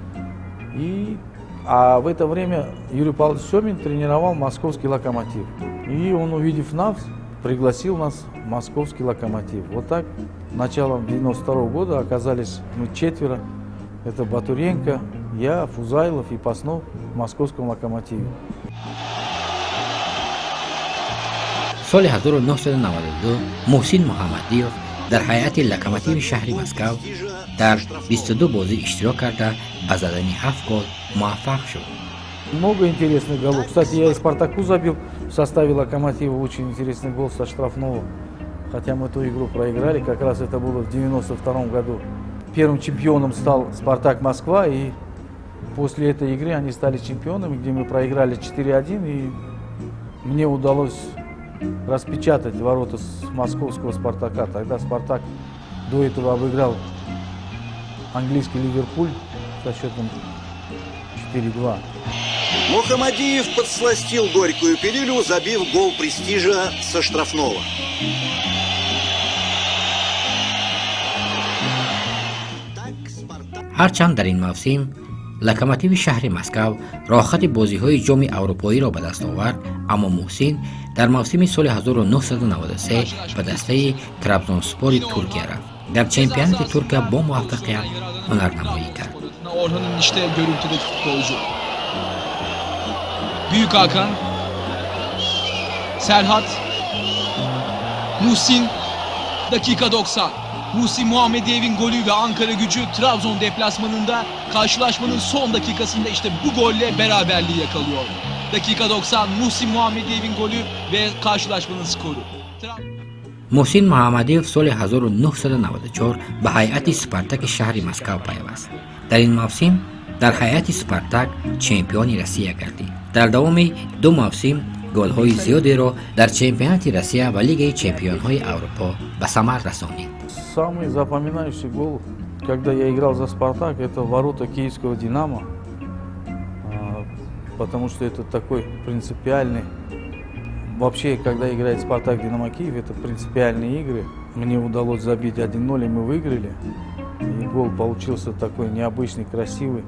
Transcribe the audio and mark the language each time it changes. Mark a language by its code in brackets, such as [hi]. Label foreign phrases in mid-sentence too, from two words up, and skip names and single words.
[ru] А в это время Юрий Павлович Семин тренировал московский «Локомотив». И он, увидев нас, пригласил нас в московский «Локомотив». Вот так, началом 92 года оказались мы четверо. Это Батуренко, я, Фузайлов и Паснов в московском «Локомотиве». [tg] سال 1992 محسن محمدیوف در هیئت لوکوموتیو شهر مسکو در 22 بازی اشتراک کرده به زدن 7 گل موفق شد. [ru] Много интересных голов. Кстати, я и «Спартаку» забил в составе «Локомотива» очень интересный гол со штрафного. Хотя мы ту игру проиграли, как раз это было в 92 году. Первым чемпионом стал «Спартак Москва», и после этой игры они стали чемпионами, где мы проиграли 4-1, и мне удалось распечатать ворота с московского «Спартака». Тогда «Спартак» до этого обыграл английский «Ливерпуль» со счетом 4-2. Мухамадиев подсластил горькую пилюлю, забив гол престижа со штрафного. [tg] هرچند در این موسم لوکوموتیو شهر مسکو راحت بازی‌های جام اروپایی را به دست آورد، اما محسن در موسم سال 1993 به دسته ترابزونسپور ترکیه رفت. در چمپیونات ترکیه با موفقیت هنرنمایی کرد. [tr] Orhan'ın işte görüntüdeki futbolcu. Büyük Hakan, Serhat, Muhsin, dakika 90. Muhsin Muhammediyev'in golü ve Ankara Gücü Trabzon deplasmanında karşılaşmanın son dakikasında işte bu golle beraberliği yakalıyor. Dakika 90 Muhsin Muhammediyev'in golü ve karşılaşmanın skoru. [tg] محسن محمدیوف سال 1994 به هیئت سپارتاک شهر مسکو پیوست. در این موسم дар ҳайати спартак чемпиони россия гардид. дар давоми 2 мавсим голҳои зиёдеро дар чемпионати россия ва лигаи чемпионҳои аврупо ба самар расонид. [ru] Самый запоминающий гол, когда я играл за «Спартак», это ворота киевского «Динамо», потому что это такой принципиальный. Вообще, когда играет «Спартак», «Динамо» Киев, это принципиальные игры. Мне удалось забить 1-0, и мы выиграли. И гол получился такой необычный, красивый.